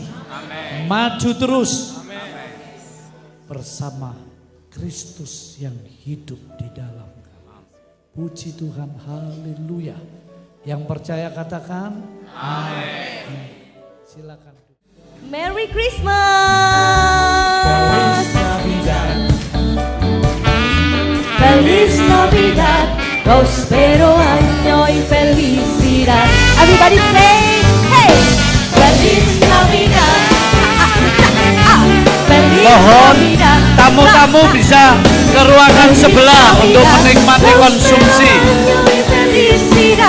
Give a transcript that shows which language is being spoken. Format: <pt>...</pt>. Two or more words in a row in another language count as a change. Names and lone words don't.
<id>Amen. Maju terus. Amen. Bersama Kristus yang hidup di dalam kami. Puji Tuhan, haleluya. Yang percaya katakan amin. Silakan.</id> <en>Merry Christmas.</en> <es>Feliz Navidad. Feliz Navidad. Prospero año y felicidad.</es> <en>Everybody say,</en> <es>hey! Feliz Navidad. Feliz Navidad.</es> <id>Tamu-tamu bisa ke ruangan sebelah untuk menikmati konsumsi.</id> <es>Felicidad.</es>